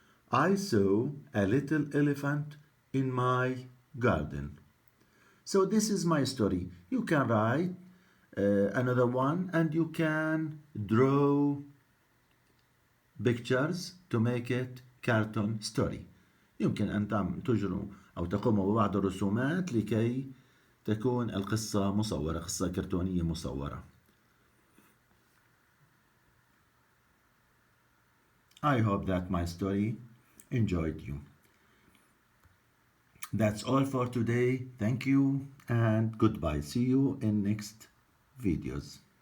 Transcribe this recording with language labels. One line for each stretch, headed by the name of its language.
English: I saw a little elephant in my garden. So this is my story. You can write another one and you can draw pictures to make it cartoon story.
Arabic: يمكن أن تجروا أو تقوموا ببعض الرسومات لكي تكون القصة مصورة، قصة كرتونية مصورة.
English: I hope that my story enjoyed you. That's all for today. Thank you and goodbye. See you in next videos.